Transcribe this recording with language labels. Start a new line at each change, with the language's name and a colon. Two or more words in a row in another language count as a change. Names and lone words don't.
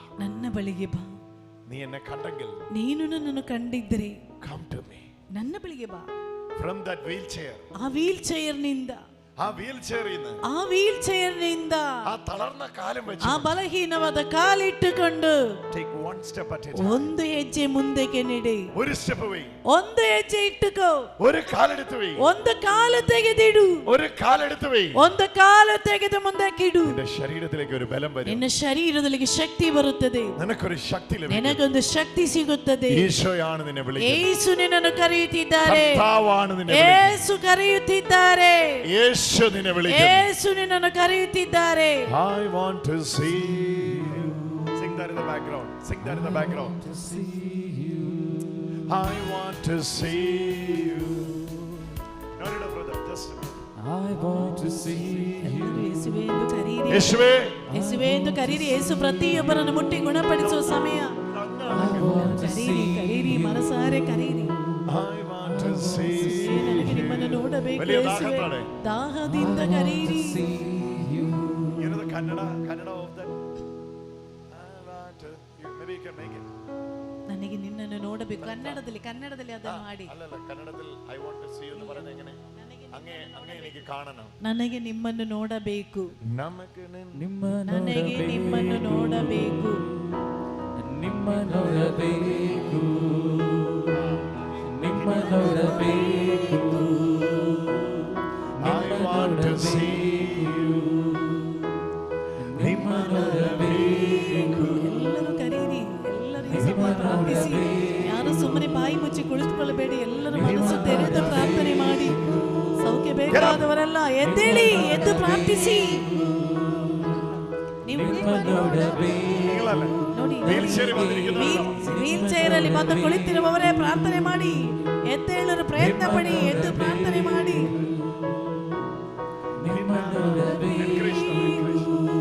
Kannada: ನನ್ನ ಬಳಿಗೆ ಬಾ.
Malayalam: നീ എന്നെ കണ്ടെങ്കിൽ
Kannada: ನೀನು ನನ್ನನ್ನು ಕಂಡಿದ್ದರೆ
English: come to me.
Kannada: ನನ್ನ ಬಳಿಗೆ ಬಾ.
English: From that wheelchair.
Kannada: ಆ ವೀಲ್ ಚೇರ್ ನಿಂದ,
Malayalam: ആ wheelchairൽ നിന്ന്,
Kannada: ಆ ವೀಲ್ ಚೇರ್ ನಿಂದ,
Malayalam: ആ തളർന്ന കാലം വെച്ച്
Kannada: ಆ ಬಲಹೀನವಾದ ಕಾಲಿಟ್ಟುಕೊಂಡು
English: take one step at a time.
Kannada: ಒಂದು ಹೆಜ್ಜೆ ಮುಂದಕ್ಕೆ ನೆಡೆ.
Malayalam: ഒരു സ്റ്റെപ്പ് വെയ്.
Kannada: ಒಂದು ಹೆಜ್ಜೆ ಇಟ್ಟುಕೋ.
Malayalam: ഒരു കാലെടുത്ത് വെയ്.
Kannada: ಒಂದು ಕಾಲು ತೆಗೆದಿಡು.
Malayalam: ഒരു കാലെടുത്ത് വെയ്.
Kannada: ಒಂದು ಕಾಲು ತೆಗೆದು ಮುಂದಕ್ಕಿಡು.
Malayalam: നിന്റെ ശരീരത്തിലേക്ക് ഒരു ബലം വരും.
Kannada: ನಿನ್ನ ಶರೀರದಲ್ಲಿ ಶಕ್ತಿ ಬರುತ್ತದೆ.
Malayalam: നിനക്കൊരു ശക്തി ലഭിക്കും.
Kannada: ನಿನಗೊಂದು ಶಕ್ತಿ ಸಿಗುತ್ತದೆ.
Malayalam: ഈശോയാണ് നിന്നെ വിളിക്കുന്നത്.
Kannada: ಯೇಸು ನಿನ್ನನ್ನು ಕರೆಯುತ್ತಿದ್ದಾರೆ.
Malayalam: കർത്താവാണ് നിന്നെ വിളിക്കുന്നത്.
Kannada: ಯೇಸು ಕರೆಯುತ್ತಿದ್ದಾರೆ.
Malayalam: യേശു നിന്നെ വിളിക്കുന്നു.
Kannada: ಯೇಸು ನಿನ್ನನ್ನು ಕರೆಯುತ್ತಿದ್ದಾರೆ.
English: I want to see you. Sing that in the background. Sing that in the background. I want to see you. No, brother, just a minute. I want to see you.
Kannada: ಯೇಸುವೇ ಎಂದು ಕರೆಯಿರಿ.
Malayalam: യേശുവേ,
Kannada: ಯೇಸುವೇ ಎಂದು ಕರೀರಿ. ಯೇಸು ಪ್ರತಿಯೊಬ್ಬರನ್ನು ಮುಟ್ಟಿ ಗುಣಪಡಿಸುವ ಸಮಯ. ಕರೀರಿ, ಮನಸಾರೆ ಕರೀರಿ.
English: I want to see you.
Kannada: ನನಗೆ ನಿಮ್ಮನ್ನು ನೋಡಬೇಕು
Malayalam: വലിയ
Kannada: ಯೇಸುವೇ.
Malayalam: ദാഹത്തോടെ.
Kannada: ದಾಹದಿಂದ ಕರೀರಿ.
English: You know the Kannada of that? I want to, maybe you can make it.
Kannada: ನನಗೆ ನಿನ್ನನ್ನು ನೋಡಬೇಕು. ಕನ್ನಡದಲ್ಲಿ ಅದನ್ನು ಮಾಡಿ.
Malayalam: അല്ലല്ല, കന്നഡത്തിൽ
English: I want to see you
Malayalam: എന്ന് പറയുന്നത് എങ്ങനെ? അങ്ങേ എനിക്ക് കാണണം.
Kannada: ನನಗೆ ನಿಮ್ಮನ್ನು ನೋಡಬೇಕು.
Malayalam: നമുക്ക്
Kannada: ನನಗೆ ನಿಮ್ಮನ್ನು ನೋಡಬೇಕು. ನಿಮ್ಮ ನೋಡಬೇಕು, ನಿಮ್ಮ ನೋಡಬೇಕು.
English: I want to see you.
Kannada: ನಿಮ್ಮ ನೋಡಬೇಕು. ಎಲ್ಲರೂ ಕರೀರಿ. ಎಲ್ಲರೂ ಈ ಸಮಯ ಪ್ರಾರ್ಥಿಸಿ. ಯಾರು ಸುಮ್ಮನೆ ಬಾಯಿ ಮುಚ್ಚಿ ಕುಳಿತುಕೊಳ್ಳಬೇಡಿ. ಎಲ್ಲರೂ ಮನಸ್ಸು ತೆರೆದು ಪ್ರಾರ್ಥನೆ ಮಾಡಿ. ಸೌಖ್ಯ ಬೇಕಾದವರೆಲ್ಲ ಎದ್ದೇಳಿ, ಎದ್ದು ಪ್ರಾರ್ಥಿಸಿ. ನಿಮ್ಮ ನೋಡಬೇಕು. ನೋಡಿ,
Malayalam: വീൽചെയറിൽ വന്നിരിക്കുന്നവരോ?
Kannada: ವೀಲ್ ಚೇರ್ ಅಲ್ಲಿ ಬಂದು ಕುಳಿತಿರುವವರೇ ಪ್ರಾರ್ಥನೆ ಮಾಡಿ. ಎದ್ದೇಳಲು ಪ್ರಯತ್ನ ಪಡಿ. ಎದ್ದು ಪ್ರಾರ್ಥನೆ ಮಾಡಿ. ನಿಮ್ಮ ನೋಡಬೇಕು.